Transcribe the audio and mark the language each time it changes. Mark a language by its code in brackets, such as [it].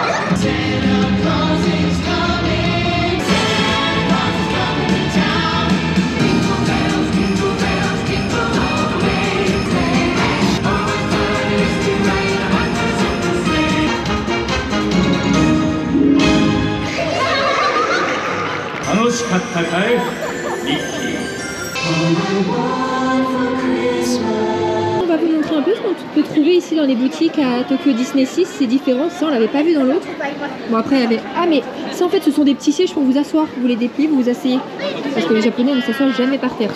[en] To be Santa Claus is coming, Santa Claus is coming to town. Jingle bells, jingle bells, jingle all the way. Oh, what fun it is to ride in a one-horse open sleigh. [ja] 楽しかったかいミッキー [fr] On va vous montrer un peu ce qu'on peut trouver ici dans les boutiques à Tokyo Disney 6. C'est différent, ça on l'avait pas vu dans l'autre. Bon après il y avait... Ah mais ça en fait ce sont des petits sièges pour vous asseoir. Vous les dépliez, vous vous asseyez. Parce que les Japonais ne s'assoient jamais par terre.